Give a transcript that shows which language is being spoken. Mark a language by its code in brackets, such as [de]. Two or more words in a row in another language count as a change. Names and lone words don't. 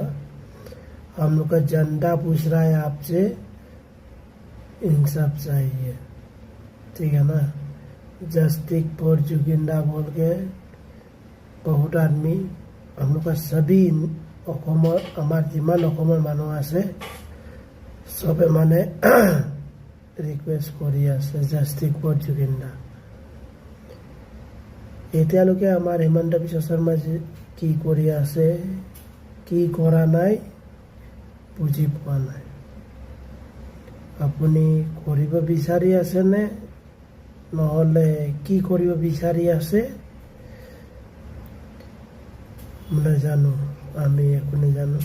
[hi] हम लोग का जनता पूछ रहा है आपसे, इंसाफ चाहिए, ठीक है ना। [en] justice for [hi] जुगिंदा बोल के बहुत आदमी हम लोग का सभी हमार [as] যিমান মানুহ আছে [hi] सबे माने रिक्वेस्ट [as] কৰি আছে [en] justice for [hi] जुगिंदा। [as] এতিয়ালৈকে আমাৰ হিমন্ত বিশ্ব শৰ্মাজী কি কৰি আছে, কি কৰা নাই বুজি পোৱা নাই। আপুনি কৰিব বিচাৰি আছে নে নহলে কি কৰিব বিচাৰি আছে নাজানো, আমি একো নাজানো।